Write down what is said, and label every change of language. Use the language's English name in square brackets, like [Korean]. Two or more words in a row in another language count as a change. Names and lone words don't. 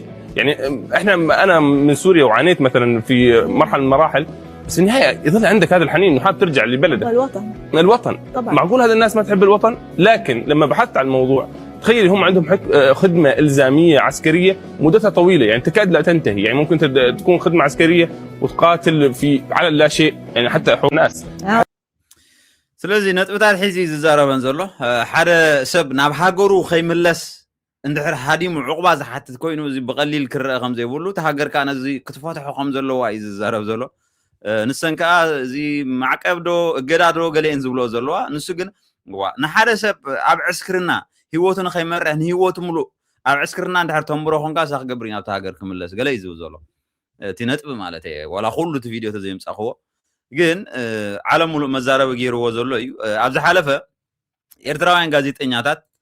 [Arabic] يعني أنا من سوريا وعانيت مثلاً في مرحلة من المراحل بس النهاية يظل عندك هذا الحنين إنه حاب ترجع لبلدك. الوطن طبعاً. معقول هذا الناس ما تحب الوطن؟ لكن لما بحثت عن الموضوع تخيل هم عندهم خدمة إلزامية عسكرية مدتها طويلة يعني تكاد لا تنتهي يعني ممكن تكون خدمة عسكرية وتقاتل في على لا شيء يعني حتى حقوق الناس. [Tigrinya] ስለዚ ነጥብታት ሒዚ ዝዛረበን ዘሎ ሓደ ሰብ ናብ ሃገሩ ከይምለስ እንድሕር ሃዲሙ ዕቁባ ዝሓትት ኮይኑ እዚ ብቐሊል ክረአ ከም ዘይብሉ እቲ ሃገር ከዓ ነዚ ክትፈትሖ ከም ዘለዋ እዩ ዝዛረብ ዘሎ ንሰን ከዓ እዚ ማዕቀብ ዶ እገዳ ዶ ገሌን ዝብሎ ዘለዋ ንሱ ግን ንሓደ ሰብ ኣብ ዕስክርና ሂወቱ ንኸይመርሕ ንሂወቱ ሙሉእ ኣብ ዕስክርና እንድሕር ተንብሮ ኮንካ ሳ ክገብር እዩ ናብቲ ሃገር ክምለስ ገለ እዩ ዝብል ዘሎ እቲ ነጥቢ ማለት እየ ዋላ ኩሉ እቲ ቪድዮ ተዘይምፃኽዎ ግን ዓለም ሙሉእ መዛረበ ገይርዎ ዘሎ እዩ ኣብ ዝሓለፈ ኤርትራውያን ጋዜጠኛታት